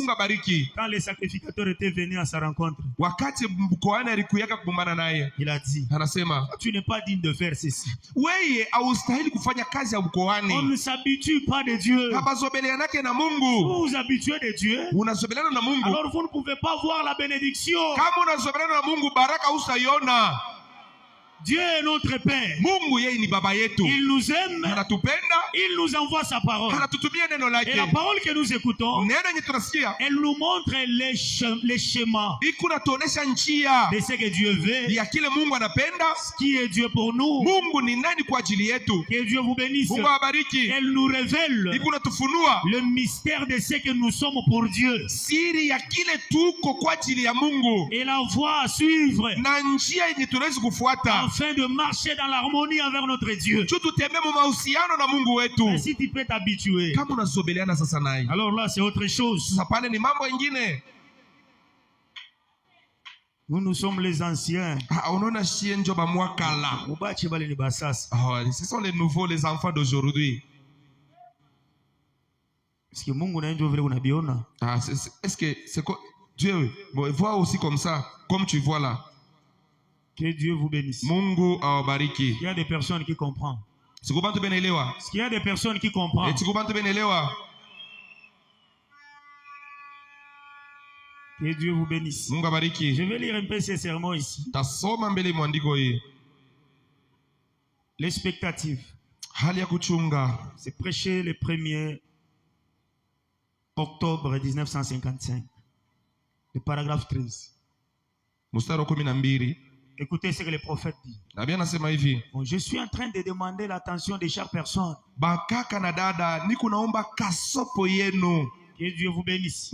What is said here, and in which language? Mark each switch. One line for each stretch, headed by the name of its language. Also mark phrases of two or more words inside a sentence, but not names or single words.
French: Quand les sacrificateurs étaient venus à sa rencontre, il a dit, tu n'es pas digne de faire ceci. On ne s'habitue pas de Dieu. Vous vous habituez de Dieu. Alors vous ne pouvez pas voir la bénédiction. Dieu est notre Père.
Swahili: Mungu yeye ni baba yetu.
French: Il nous aime.
Swahili: Anatupenda.
French: Il nous envoie sa parole.
Swahili: Anatutumia neno lake.
French: Et la parole que nous écoutons,
Swahili: neno yenye tunasikia,
French: elle nous montre les schémas
Swahili: ikunatuonesha njia
French: de ce que Dieu veut,
Swahili: ya kile Mungu anapenda,
French: ce qui est Dieu pour nous.
Swahili: Mungu ni nani kwa ajili yetu.
French: Que Dieu vous bénisse.
Swahili: Mungu awabariki.
French: Elle nous révèle
Swahili: ikunatufunua
French: le mystère de ce que nous sommes pour Dieu.
Swahili: Siri ya kile tuko kwa ajili ya Mungu.
French: Et la voie à suivre.
Swahili: Na njia yenye tunaweza kufuata.
French: Afin de marcher dans l'harmonie avec notre Dieu. Mais si tu peux t'habituer, alors là c'est autre chose. Nous sommes les anciens. Ce sont les nouveaux, les enfants d'aujourd'hui. Est-ce que c'est quoi Dieu voit aussi comme ça, comme tu vois là. Que Dieu vous bénisse.
Swahili: Mungu awabariki.
French: Il y a des personnes qui comprennent. Est-ce qu'il y a des personnes qui comprennent? Que Dieu vous bénisse.
Swahili: Mungu abariki.
French: Je vais lire un peu ces sermons ici.
Swahili: Tasoma mbele mwandiko hii.
French: L'expectative.
Swahili: Hali ya kuchunga.
French: C'est prêché le 1er octobre 1955. Le paragraphe 13.
Swahili: Mstari 12.
French: Écoutez ce que le prophète dit. Bon, je suis en train de demander l'attention de chaque personne. Que Dieu vous bénisse.